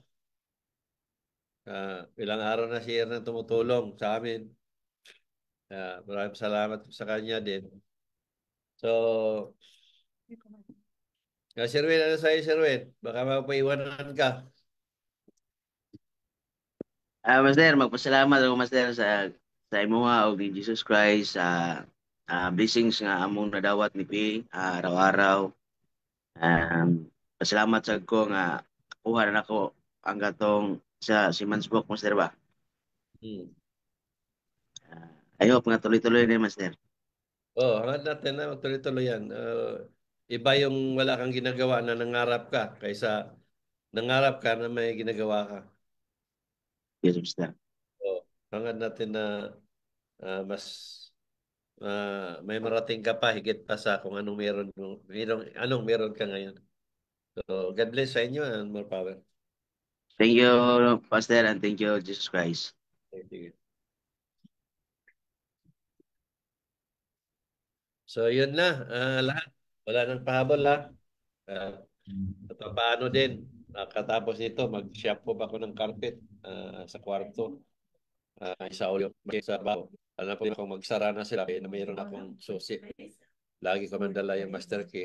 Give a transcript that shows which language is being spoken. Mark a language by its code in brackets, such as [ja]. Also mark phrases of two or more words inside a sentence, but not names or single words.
[tl] Ilang araw na si Erna tumutulong sa amin. Maraming salamat sa kanya din. So, Sir Win, ano sa'yo, Sir Win? Baka mapaiwanan ka. [ceb] Master, magpasalamat ako Master sa imuha o ni Jesus Christ sa blessings nga among nadawat ni P araw-araw. Pasalamat sa ko nga kuha na ako ang gatong sa Simansburg Master ba. [en] I hope [ceb] nga tuloy-tuloy na Master. [tl] Hangad natin na magtuloy-tuloy yan. iba yung wala kang ginagawa na nangarap ka kaysa nangarap ka na may ginagawa ka. [en] Yes, Master. [tl] So, hangad natin na mas may marating ka pa higit pa sa kung anong anong meron ka ngayon. So, [en] God bless [tl] sa inyo [en] and more power. Thank you, Pastor, and thank you, Jesus Christ. Thank you. So, [tl] yun na. Lahat. Wala nang pahabol, ha? Paano din, katapos nito, mag-shampoo ako ng carpet sa kwarto. Isa ulit sa baho. Alam po kung magsara na sila, kaya na mayroon akong susi. Lagi ko mandala yung master key.